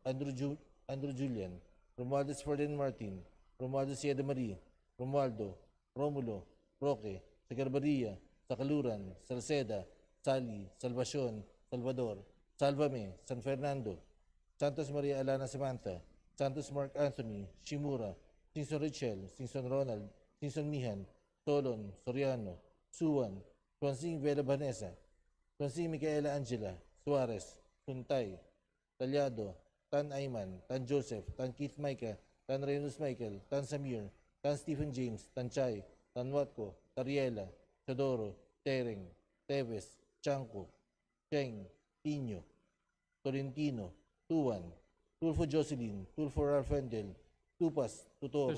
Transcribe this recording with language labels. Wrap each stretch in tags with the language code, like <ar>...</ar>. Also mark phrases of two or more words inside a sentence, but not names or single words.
<en>Andrew Julian, Romualdez Ferdinand Martin, Romualdez Sieda Marie, Romualdo, Romulo, Roque, Sagarbaria, Sakaluran, Salceda, Sali, Salvacion, Salvador, Salvame, San Fernando, Santos Maria Alana Samantha, Santos Mark Anthony, Shimura, Singson Richel, Singson Ronald, Singson Mihan, Solon, Soriano, Suwan, Tuansing Vela Vanessa, Tuansing Micaela Angela, Suarez, Suntay, Talyado, Tan Ayman, Tan Joseph, Tan Keith Micah, Tan Reynolds Michael, Tan Samir, Tan Stephen James, Tan Chay, Tan Watco, Tariela, Chodoro, Tereng, Teves, Chanco, Cheng, Tino, Tolentino, Tuan, Tulfo Jocelyn, Tulfo Ralfendel, Tupas, Tutor.</en>